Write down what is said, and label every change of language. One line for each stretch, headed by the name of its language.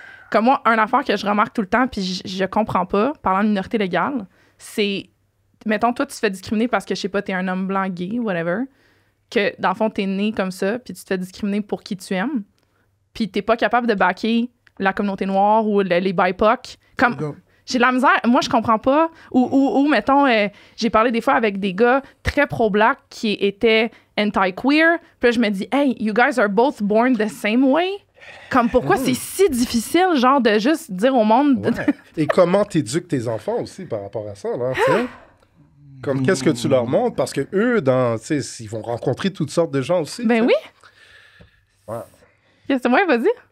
French: Comme moi, une affaire que je remarque tout le temps, puis je comprends pas, parlant de minorité légale, c'est, mettons, toi, tu te fais discriminer parce que, je sais pas, t'es un homme blanc gay, whatever, que, dans le fond, t'es né comme ça, puis tu te fais discriminer pour qui tu aimes, puis t'es pas capable de backer la communauté noire ou les BIPOC. Comme, J'ai de la misère. Moi, je comprends pas. Ou mettons, j'ai parlé des fois avec des gars très pro-black qui étaient anti-queer. Puis là, je me dis,
English: hey, you guys are both born the same way.
French: Comme pourquoi c'est si difficile, genre, de juste dire au monde. Ouais. Et comment t'éduques tes enfants aussi par rapport à ça, là, tu sais? Comme qu'est-ce que tu leur montres? Parce que eux, ils vont rencontrer toutes sortes de gens aussi. Ben t'sais. oui. Ouais. C'est moi, vas-y.